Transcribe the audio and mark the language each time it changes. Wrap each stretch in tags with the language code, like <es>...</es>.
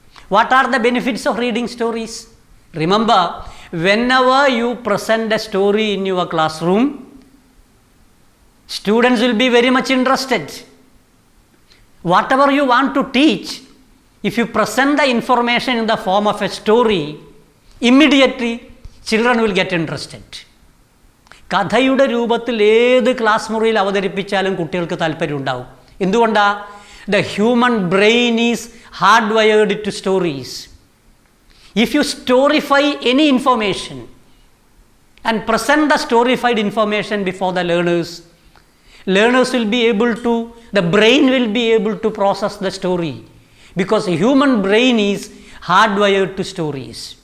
<en>What are the benefits of reading stories? Remember, whenever you present a story in your classroom, students will be very much interested. Whatever you want to teach, if you present the information in the form of a story, immediately children will get interested.</en> <ml>കഥയുടെ രൂപത്തിൽ ഏത് class മുറിയിൽ അവതരിപ്പിച്ചാലും കുട്ടികൾക്ക് താല്പര്യം ഉണ്ടാവും. എന്തുകൊണ്ടാണ്?</ml> <en>The human brain is hardwired to stories. If you storify any information and present the storified information before the learners will be able to, the brain will be able to process the story, because the human brain is hardwired to stories.</en>